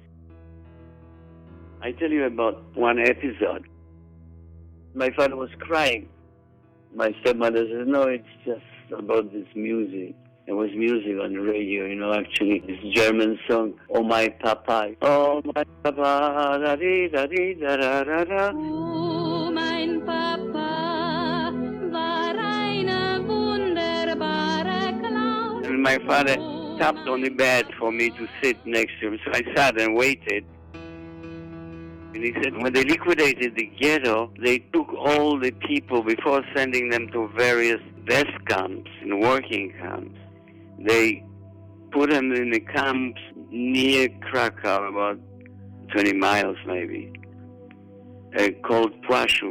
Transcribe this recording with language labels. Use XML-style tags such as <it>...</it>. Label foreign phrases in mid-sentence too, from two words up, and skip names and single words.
<en>I tell you about one episode. My father was crying. My stepmother said, no, it's just about this music. There was music on the radio, you know, actually, this German song, Oh My Papa. Oh My Papa, da-dee-da-dee-da-da-da-da.</en> <de>Oh, mein Papa war eine wunderbare Clown.</de> <en>And my father tapped on the bed for me to sit next to him, so I sat and waited. And he said, when they liquidated the ghetto, they took all the people, before sending them to various death camps and working camps, they put them in the camps near Krakow, about 20 miles maybe, called Płaszów.</en>